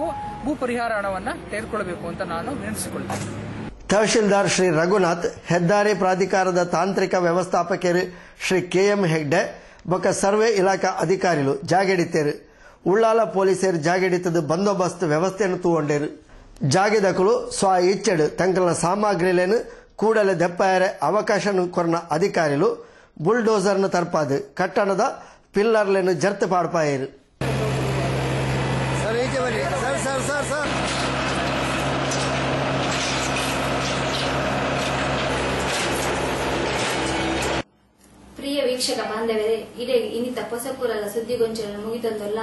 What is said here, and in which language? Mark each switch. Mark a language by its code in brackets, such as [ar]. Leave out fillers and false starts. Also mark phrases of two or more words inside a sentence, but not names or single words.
[kn] ಭೂ ಪರಿಹಾರ ಹಣವನ್ನು ತೆಗೆದುಕೊಳ್ಳಬೇಕು ಅಂತ ನಾನು ವಿನಂತಿಸಿಕೊಳ್ಳುತ್ತೇನೆ. [tcy] ತಹಶೀಲ್ದಾರ್ ಶ್ರೀ ರಘುನಾಥ್, ಹೆದ್ದಾರಿ ಪ್ರಾಧಿಕಾರದ ತಾಂತ್ರಿಕ ವ್ಯವಸ್ಥಾಪಕರು ಶ್ರೀ ಕೆಎಂ ಹೆಗ್ಡೆ ಬೊಕ್ಕ ಸರ್ವೆ ಇಲಾಖಾ ಅಧಿಕಾರಿಗಳು ಜಾಗೆಡಿತ್ತೇರು. ಉಳ್ಳಾಲ ಪೊಲೀಸರು ಜಾಗೆಡಿತದ ಬಂದೋಬಸ್ತ್ ವ್ಯವಸ್ಥೆಯನ್ನು ತೂಗೊಂಡೇರು. ಜಾಗೆದಕಲು ಸ್ವ ಇಚ್ಚೆಡು ತಂಕಲ್ನ ಸಾಮಗ್ರಿಲೇನು ಕೂಡಲೇ ದೆಪ್ಪಾಯರೆ ಅವಕಾಶ ಕೊರ್ನ ಅಧಿಕಾರಿಗಳು ಬುಲ್ಡೋಸರ್ನ ತರ್ಪಾದು ಕಟ್ಟಡದ ಪಿಲ್ಲರ್ಲೇನು ಜರ್ತು ಪಾಡ್ಪಾಯರು. ಪ್ರಿಯ ವೀಕ್ಷಕ ಬಾಂಧವರೇ, ಇದೇ ಇನ್ನಿತ ಹೊಸಪುರದ ಸುದ್ದಿಗೊಂಚಲನ್ನು ಮುಗಿತಂದಲ್ಲ.